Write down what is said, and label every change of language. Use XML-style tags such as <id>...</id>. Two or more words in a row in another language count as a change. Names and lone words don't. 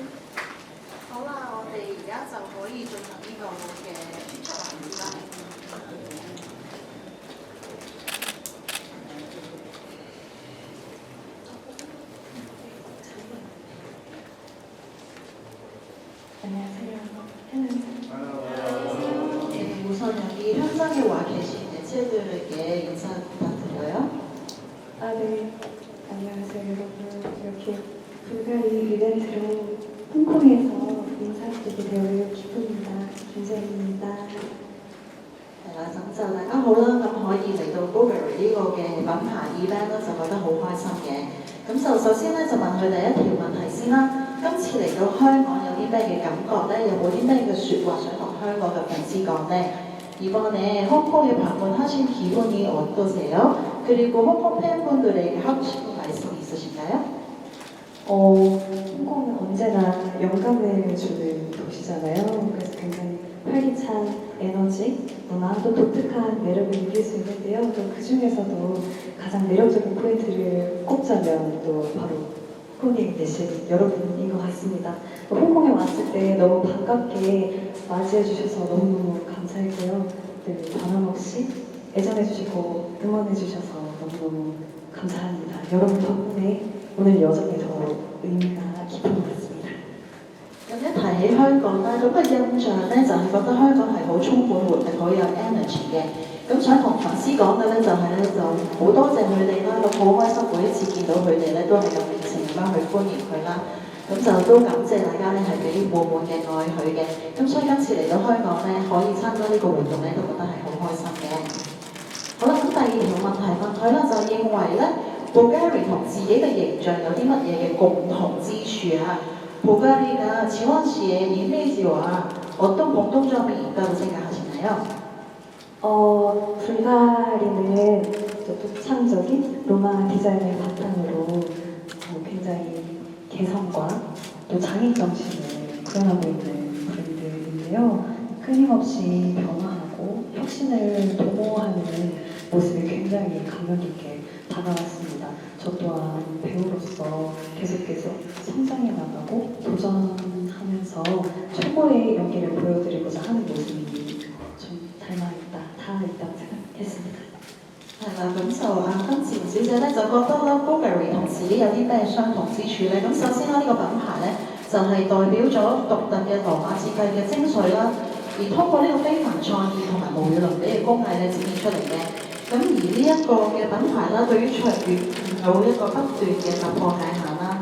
<yue>好啦，我哋而家就可以進行呢個嘅演出環節啦。</yue> <ko>네, 우선 여기 현장에 와 계신 매체들에게 인사 부탁드려요. 네. 안녕하세요, 여러분. 이렇게 불가리 이벤트로 홍콩에서 인사드리게 되어 기쁩니다. 김재입니다.</ko> <yue>係啦，咁就大家好啦，咁可以嚟到 Burberry 呢個嘅品牌 event 咧，就覺得好開心嘅。咁就首先咧就問佢第一條問題先啦。今次嚟到香港有啲咩嘅感覺咧？有冇啲咩嘅説話想同香港嘅粉絲講呢？</yue> <ko>이번에 홍콩에 방문하신 기분이 어떠세요? 그리고 홍콩 팬분들에게 하고 싶은 말씀 있으신가요? 홍콩은 언제나 영감을 주는 도시잖아요. 그래서 굉장히 활기찬 에너지, 문화, 또 독특한 매력을 느낄 수 있는데요. 또 그 중에서도 가장 매력적인 포인트를 꼽자면 또 바로 홍콩에 계신 여러분인 것 같습니다. 또 홍콩에 왔을 때 너무 반갑게 맞이해 주셔서 너무너무 감사했고요. 늘 변함없이 애정해 주시고 응원해 주셔서 너무너무 감사합니다. 여러분 덕분에 오늘 여정이 더 의미가 깊은 것 같습니다.</ko> <yue>咁一提起香港咧，咁嘅印象咧就係覺得香港係好充滿活力、好有 energy 嘅。咁想同粉絲講嘅咧就係咧就好多謝佢哋啦，咁好開心每一次見到佢哋咧都係咁熱情咁樣去歡迎佢啦。咁就都感謝大家咧係俾滿滿嘅愛佢嘅。咁所以今次嚟到香港咧可以參加呢個活動咧都覺得係好開心嘅。好啦，咁第二條問題問佢啦，就認為咧 Bulgari 同自己嘅形象有啲乜嘢嘅共同之處啊？</yue> <ko>Bulgari가 지원 씨의 이미지와 어떤 공통점이 있다고 생각하시나요? 불가리는 독창적인 로마 디자인을 바탕으로 굉장히 개성과 또 장인 정신을 구현하고 있는 브랜드인데요. 끊임없이 변화하고 혁신을 도모하는 모습이 굉장히 감명 깊게 다가왔습니다. 저 또한 배우로서 계속해서 성장해 나가고 도전하면서 최고의 연기를 보여드리고자 하는 모습이 좀 닮아있다, 닿아있다고 생각했습니다.</ko> <yue>係啦，咁就金錢小姐咧就覺得咧 Bulgari 同自己有啲咩相同之處咧？咁首先啦，呢個品牌咧就係代表咗獨特嘅羅馬設計嘅精髓啦，而通過呢個非凡創意同埋無與倫比嘅工藝咧展現出嚟嘅。咁而呢一個嘅品牌啦，對於卓越有一個不斷嘅突破界限啦。</yue>